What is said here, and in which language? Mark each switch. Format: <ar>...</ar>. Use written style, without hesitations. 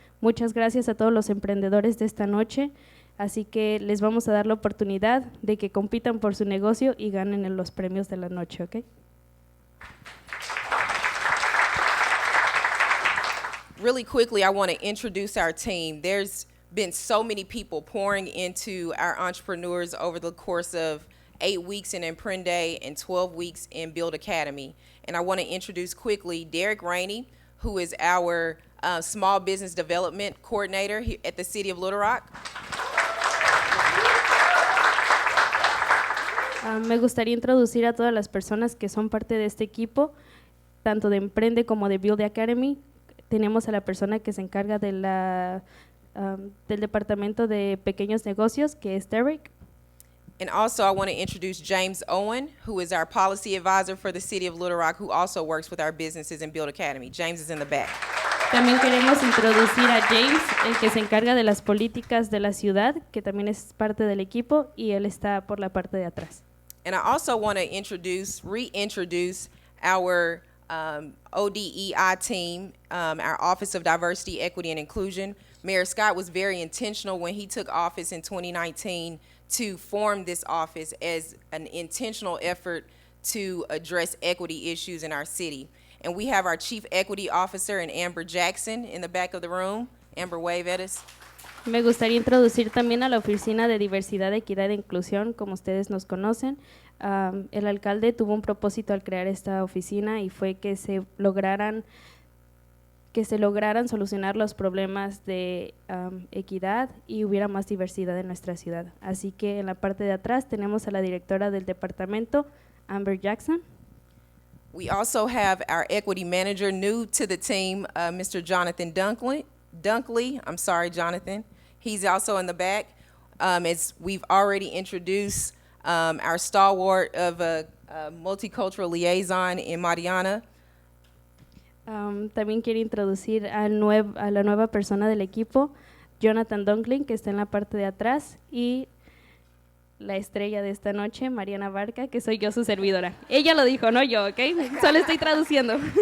<es>Muchas gracias a todos los emprendedores de esta noche, así que les vamos a dar la oportunidad de que compitan por su negocio y ganen los premios de la noche, ¿ok?</es> <en>Really quickly, I want to introduce our team. There's been so many people pouring into our entrepreneurs over the course of 8 weeks in Emprende and 12 weeks in Build Academy. And I want to introduce quickly Derek Rainey, who is our Small Business Development Coordinator here at the City of Little Rock.</en> <es>Me gustaría introducir a todas las personas que son parte de este equipo, tanto de Emprende como de Build Academy. Tenemos a la persona que se encarga de del departamento de pequeños negocios, que es Derek.</es> <en>And also I want to introduce James Owen, who is our policy advisor for the City of Little Rock, who also works with our businesses in Build Academy. James is in the back.</en> <es>También queremos introducir a James, el que se encarga de las políticas de la ciudad, que también es parte del equipo, y él está por la parte de atrás.</es> <en>And I also want to reintroduce our ODEI team, our Office of Diversity, Equity, and Inclusion. Mayor Scott was very intentional when he took office in 2019 to form this office as an intentional effort to address equity issues in our city. And we have our Chief Equity Officer in Amber Jackson in the back of the room. Amber, wave at us.</en> <es>Me gustaría introducir también a la Oficina de Diversidad, Equidad e Inclusión, como ustedes nos conocen. El alcalde tuvo un propósito al crear esta oficina y fue que se lograran solucionar los problemas de equidad y hubiera más diversidad en nuestra ciudad. Así que en la parte de atrás tenemos a la directora del departamento, Amber Jackson.</es> <en>We also have our equity manager new to the team, Mr. Jonathan Dunkley. I'm sorry, Jonathan. He's also in the back. As we've already introduced our stalwart of a multicultural liaison in Mariana.</en> <es>También quiero introducir a la nueva persona del equipo, Jonathan Dunkley, que está en la parte de atrás, y la estrella de esta noche, Mariana Barca, que soy yo, su servidora. Ella lo dijo, no yo, ¿ok? Solo estoy traduciendo.</es>